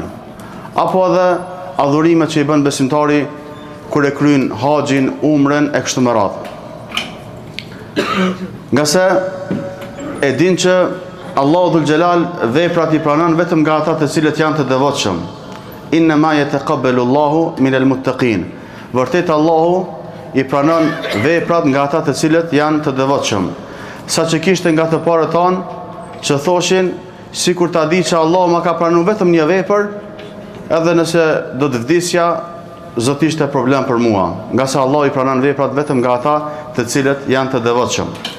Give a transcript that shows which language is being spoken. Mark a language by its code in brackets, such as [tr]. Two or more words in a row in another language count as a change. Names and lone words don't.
[sq] Apo edhe adhurimet që i bën besimtari kur e kryen haxhin, umrën e kështu me radhë. Nga se e din që Allahu Dhul Xhelal veprat i pranon vetëm nga ata të cilët janë të devotshëm. [ar] إنما يتقبل الله من المتقين. [sq] Vërtet Allahu i pranon veprat nga ata të cilët janë të devotshëm. Sa që kishte nga të parët tanë që thoshin, sikur ta di që Allahu ma ka pranuar vetëm një vepër, edhe nëse do të vdisja, zot ishte problem për mua, nga se Allahu i pranon veprat vetëm nga ata të cilët janë të devotshëm.